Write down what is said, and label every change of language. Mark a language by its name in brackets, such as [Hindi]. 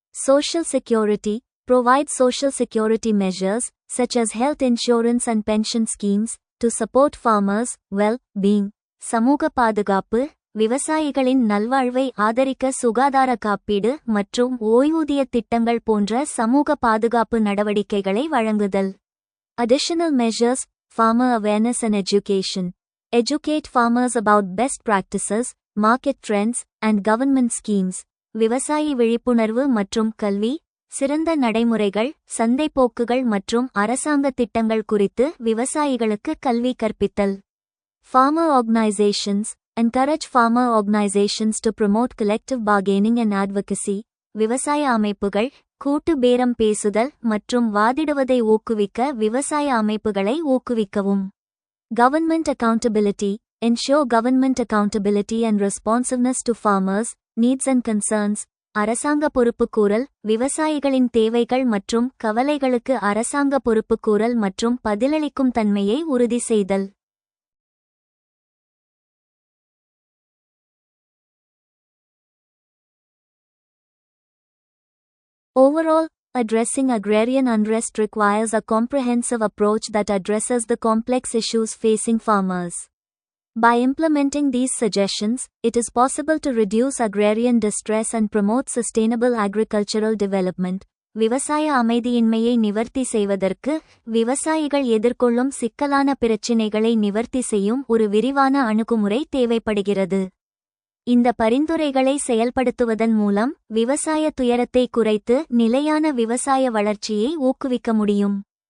[English] Social security. Provide social security measures, such as health insurance and pension schemes, to support farmers' well-being. [Tamil] சமூக பாதுகாப்பு. விவசாயிகளின் நல்வாழ்வை ஆதரிக்க சுகாதார காப்பீடு மற்றும் ஓய்வூதிய திட்டங்கள் போன்ற சமூக பாதுகாப்பு நடவடிக்கைகளை வழங்குதல். [English] Additional measures: farmer awareness and education. Educate farmers about best practices, market trends, and government schemes. [Tamil] விவசாயி விழிப்புணர்வு மற்றும் கல்வி, சிறந்த நடைமுறைகள், சந்தைப்போக்குகள் மற்றும் அரசாங்க திட்டங்கள் குறித்து விவசாயிகளுக்கு கல்வி கற்பித்தல். [English] Farmer organizations. Encourage farmer organizations to promote collective bargaining and advocacy. [Tamil] விவசாய அமைப்புகள் கூட்டு பேரம் பேசுதல் மற்றும் வாதிடுவதை ஊக்குவிக்க விவசாய அமைப்புகளை ஊக்குவிக்கவும். [English] Government accountability. Ensure government accountability and responsiveness to farmers' needs and concerns. [Tamil] அரசாங்க பொறுப்புக்கூறல், விவசாயிகளின் தேவைகள் மற்றும் கவலைகளுக்கு அரசாங்க பொறுப்புக்கூறல் மற்றும் பதிலளிக்கும் தன்மையை உறுதி செய்தல். [English] Overall, addressing agrarian unrest requires a comprehensive approach that addresses the complex issues facing farmers. By implementing these suggestions, it is possible to reduce agrarian distress and promote sustainable agricultural development. [Tamil] விவசாய அமைதியின்மையை நிவர்த்தி செய்வதற்கு விவசாயிகள் எதிர்கொள்ளும் சிக்கலான பிரச்சினைகளை நிவர்த்தி செய்யும் ஒரு விரிவான அணுகுமுறை தேவைப்படுகிறது. இந்த பரிந்துரைகளை செயல்படுத்துவதன் மூலம் விவசாய துயரத்தை குறைத்து நிலையான விவசாய வளர்ச்சியை ஊக்குவிக்க முடியும்.